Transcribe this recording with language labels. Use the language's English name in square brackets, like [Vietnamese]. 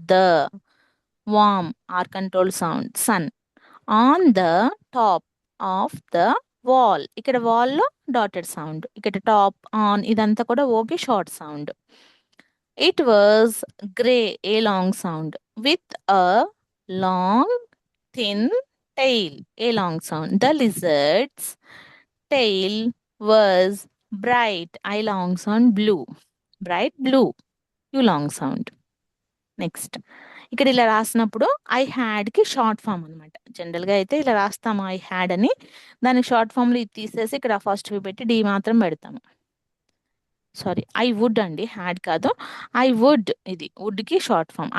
[English] The, warm, or control sound. Sun, on the top of the wall, [Telugu] ఇక్కడ [English] Wall లో dotted sound. [Telugu] ఇక్కడ [English] top, on [Telugu] ఇదంతా కూడా [English] Okay short sound. It was grey, A long sound. With a long thin tail, a long sound. The lizard's tail was bright, I long sound. Blue, bright blue, you long sound. [Telugu] Next ఇక్కడ ఇలా రాసినప్పుడు [English] I had [Telugu] కి short form అనమాట. General గా అయితే ఇలా రాస్తాము [English] I had [Telugu] అని, దానికి షార్ట్ ఫామ్ లో ఇది తీసేసి ఇక్కడ ఫస్ట్ పెట్టి డి మాత్రం పెడతాము. [English] sorry, I would [Telugu] అండి, హ్యాడ్ కాదు. ఐ వుడ్, ఇది వుడ్ కి షార్ట్ ఫామ్.